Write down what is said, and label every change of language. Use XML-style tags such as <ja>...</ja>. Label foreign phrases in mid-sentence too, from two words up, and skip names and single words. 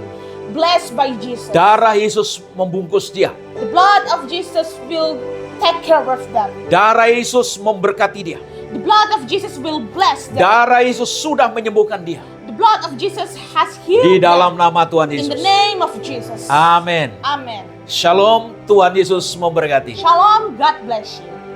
<en>blessed by Jesus.</en> <id>Darah Yesus membungkus dia.</id> <en>The blood of Jesus will take care of them.</en> <id>Darah Yesus memberkati dia.</id> <en>The blood of Jesus will bless them.</en> <id>Darah Yesus sudah menyembuhkan dia.</id> <en>The blood of Jesus has</en> <id>Di</id> <en>healed</en> <id>dalam</id> <en>them.</en> <id>nama Tuhan</id> <en>In the</en> <id>Yesus.</id> <en>name of Jesus.</en> <id>Amin.</id> <en>Amen.</en> <id>Shalom, Tuhan Yesus memberkati. Shalom.</id> <en>God bless you.</en>